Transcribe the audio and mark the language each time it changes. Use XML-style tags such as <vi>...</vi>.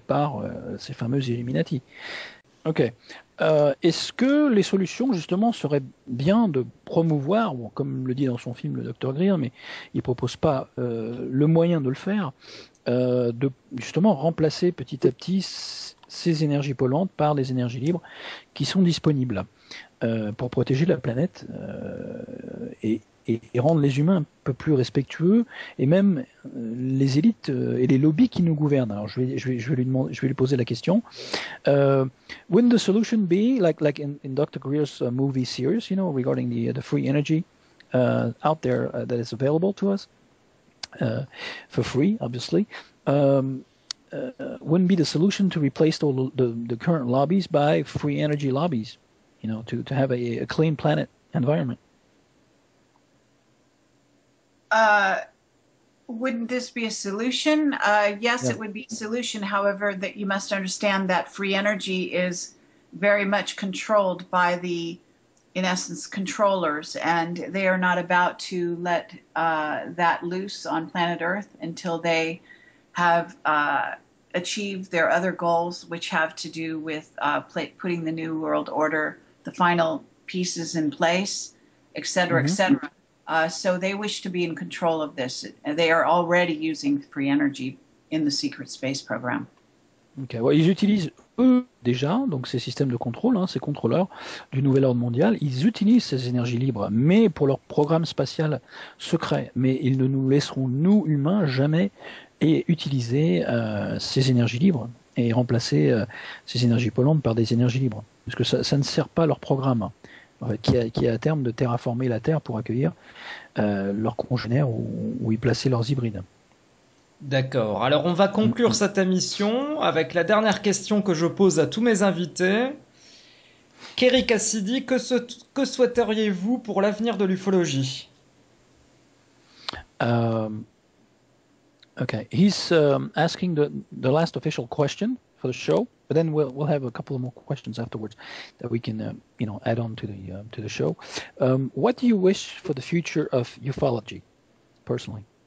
<fr>Par ces fameux Illuminati. Ok. Est-ce que les solutions, justement, seraient bien de promouvoir, bon, comme le dit dans son film le Dr Greer, mais il propose pas le moyen de le faire, de justement remplacer petit à petit ces énergies polluantes par des énergies libres qui sont disponibles pour protéger la planète et rendre les humains un peu plus respectueux et même les élites et les lobbies qui nous gouvernent. Alors je vais lui poser la question.</fr> <en>Wouldn't the solution be like in Dr. Greer's movie series, you know, regarding the free energy out there that is available to us for free, obviously? Wouldn't be the solution to replace all the current lobbies by free energy lobbies, you know, to have a clean planet environment? Wouldn't this be a solution? Yes, yeah. It would be a solution. However, that you must understand that free energy is very much controlled by the, in essence, controllers, and they are not about to let that loose on planet Earth until they have achieved their other goals, which have to do with putting the new world order, the final pieces in place, et cetera, et cetera. So they wish to be in control of this. They are already using free energy in the secret space program. Okay.</en> <fr>Ouais, ils utilisent eux déjà, donc ces systèmes de contrôle, ces contrôleurs du nouvel ordre mondial, ils utilisent ces énergies libres, mais pour leur programme spatial secret. Mais ils ne nous laisseront, nous humains, jamais utiliser ces énergies libres et remplacer ces énergies polluantes par des énergies libres. Parce que ça ne sert pas leur programme. Qui a à terme de terraformer la Terre pour accueillir leurs congénères ou y placer leurs hybrides. D'accord. Alors on va conclure cette émission avec la dernière question que je pose à tous mes invités. Kerry Cassidy, que souhaiteriez-vous pour l'avenir de l'ufologie ?</fr> <en>Okay, he's asking the last official question for the show, but then we'll have a couple of more questions afterwards that we can add on to the show. What do you wish for the future of ufology, personally?</en>